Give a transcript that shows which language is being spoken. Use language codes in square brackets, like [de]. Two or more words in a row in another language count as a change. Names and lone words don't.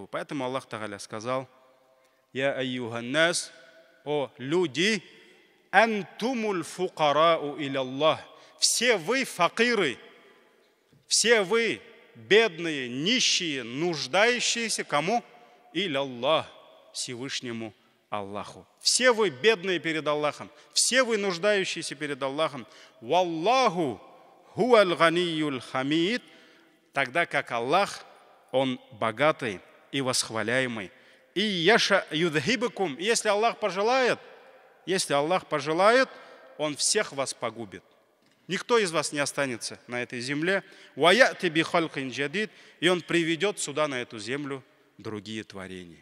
[ru] Поэтому Аллах Тааля сказал: [ar] «يا أيها الناس, [ru] о люди, [ar] أنتم الفقراء إلى الله». [ru] Все вы факиры, все вы бедные, нищие, нуждающиеся кому? [ar] إلى الله, [ru] Всевышнему Аллаху. Все вы бедные перед Аллахом, все вы нуждающиеся перед Аллахом. [ar] والله هو الغني الحميد, [ru] тогда как Аллах, Он богатый и восхваляемый. [ar] إن يشأ يذهبكم, [ru] если Аллах пожелает, Он всех вас погубит. Никто из вас не останется на этой земле. [ar] ويأت بخلق جديد, [ru] и Он приведет сюда, на эту землю, другие творения.